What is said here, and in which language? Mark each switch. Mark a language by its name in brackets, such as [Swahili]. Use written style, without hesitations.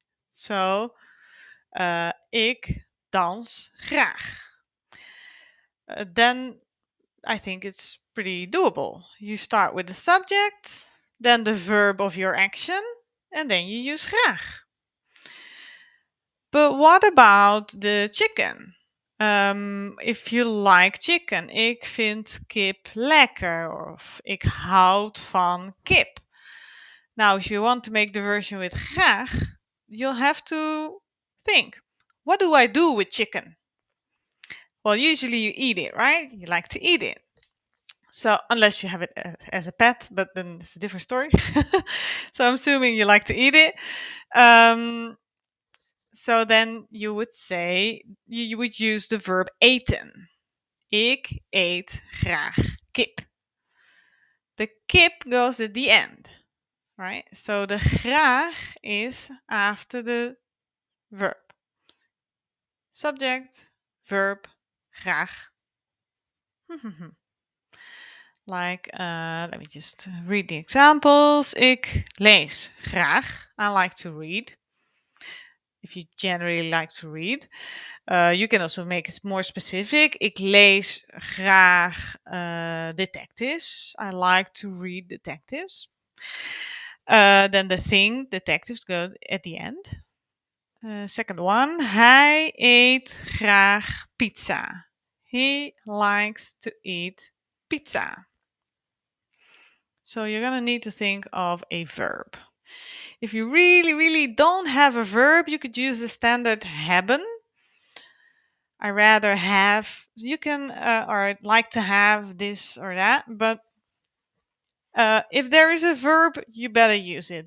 [Dutch] So ik dans graag. [English] Then I think it's pretty doable. You start with the subject, then the verb of your action, and then you use graag. But what about the chicken? If you like chicken, [Dutch] ik vind kip lekker, of ik houd van kip. [English] Now, if you want to make the version with graag, you'll have to think, what do I do with chicken? Well, usually you eat it, right? You like to eat it. So, unless you have it as a pet, but then it's a different story. So, I'm assuming you like to eat it. So then you would say, you would use the verb eten. [Dutch] Ik eet graag kip. [English] The kip goes at the end, right? So the graag is after the verb. Subject, verb, graag. Like, let me just read the examples. [Dutch] Ik lees graag. [English] I like to read. If you generally like to read. You can also make it more specific. [Dutch] Ik lees graag detectives. [English] I like to read detectives. Then the thing, detectives, go at the end. Second one, [Dutch] hij eet graag pizza. [English] He likes to eat pizza. So you're going to need to think of a verb. If you really, really don't have a verb, you could use the standard hebben. I rather have, you can, or like to have this or that, but if there is a verb, you better use it.